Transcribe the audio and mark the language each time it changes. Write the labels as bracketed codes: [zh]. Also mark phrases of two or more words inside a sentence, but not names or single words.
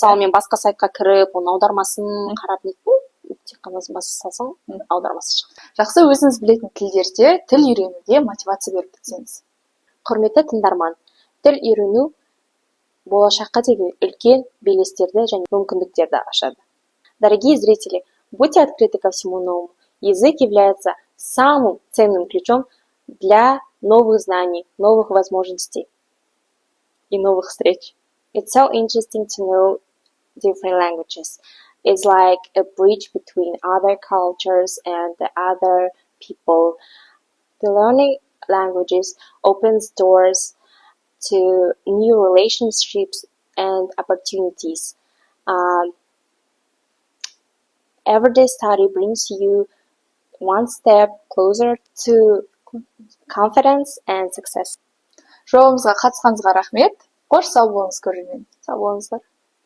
[kk] Мысалы, мен басқа сайтқа кіріп, оның аудармасын қарап неттім, тек қана баса салсаң, аудармасы шығады. Жақсы, өзіңіз білетін тілдерде тіл үйренуге мотивация беріп кетсеңіз. Құрметті тыңдарман, тіл үйрену болашаққа деген үлкен белестерді және мүмкіндіктерді ашады. [ru] Дорогие зрители, будьте открыты ко всему новому. Язык является самым ценным ключом для новых знаний, новых возможностей и новых встреч. [en] It's so interesting to know different languages. It's like a bridge between other cultures and the other people. The learning languages opens doors to new relationships and opportunities. Everyday study brings you one step closer to confidence and success. [kk] Жобамызға қатысқаныңызға рахмет. Қош сау болыңыз, көрермен. Сау болыңыздар.